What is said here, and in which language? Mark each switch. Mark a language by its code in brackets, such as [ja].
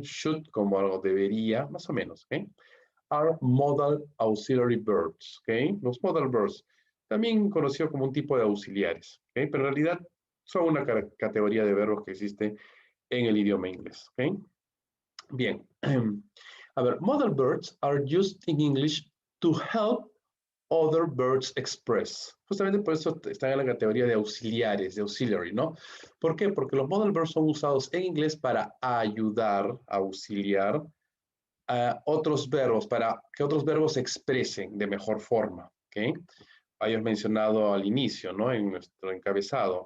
[es] Should, como algo debería, más o menos, ¿ok? [en] Are modal auxiliary verbs, [es] ¿ok? Los modal verbs, también conocido como un tipo de auxiliares, ¿ok? Pero en realidad son una categoría de verbos que existe en el idioma inglés, ¿ok? Bien. A ver, [en] modal verbs are used in English to help other verbs express. [es] Justamente por eso están en la categoría de auxiliares, de auxiliary, ¿no? ¿Por qué? Porque los modal verbs son usados en inglés para ayudar, auxiliar otros verbos, para que otros verbos se expresen de mejor forma, ¿ok? Hayas mencionado al inicio, ¿no? En nuestro encabezado.